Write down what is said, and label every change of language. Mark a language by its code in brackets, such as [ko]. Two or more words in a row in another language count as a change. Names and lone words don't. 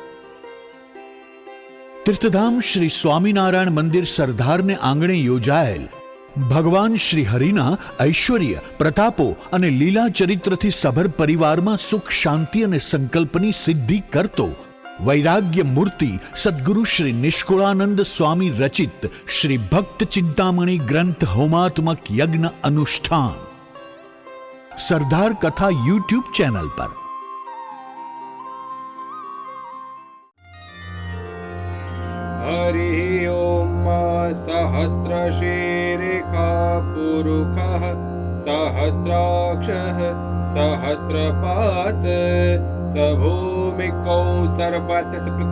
[gu] તીર્થધામ શ્રી સ્વામિનારાયણ મંદિર સરદારને આંગણે યોજાયેલ ભગવાન શ્રી હરિના ઐશ્વર્ય, પ્રતાપો અને લીલા ચરિત્રથી સભર પરિવારમાં સુખ, શાંતિ અને સંકલ્પની સિદ્ધિ કરતો વૈરાગ્ય મૂર્તિ સદ્ગુરુ શ્રી નિષ્કુળાનંદ સ્વામી રચિત શ્રી ભક્ત ચિંતામણી ગ્રંથ હોમાત્મક યજ્ઞ અનુષ્ઠાન સરદાર કથા યુટ્યુબ ચેનલ પર. [sa] हरि ओम सहस्रशीर्षः पुरुषः सहस्राक्षः सहस्रपात् सभूमिकौ सर्वतः